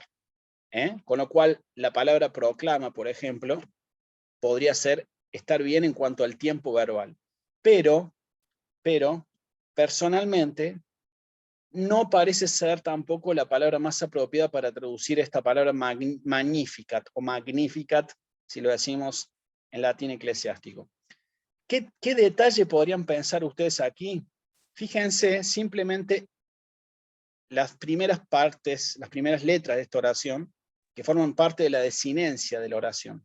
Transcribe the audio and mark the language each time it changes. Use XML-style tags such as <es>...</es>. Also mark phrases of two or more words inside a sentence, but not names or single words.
<es>Con lo cual, la palabra proclama, por ejemplo, podría estar bien en cuanto al tiempo verbal. Pero, personalmente, no parece ser tampoco la palabra más apropiada para traducir esta palabra magnificat, o magnificat, si lo decimos en latín eclesiástico. ¿Qué detalle podrían pensar ustedes aquí? Fíjense simplemente las primeras partes, las primeras letras de esta oración, que forman parte de la desinencia de la oración.</es>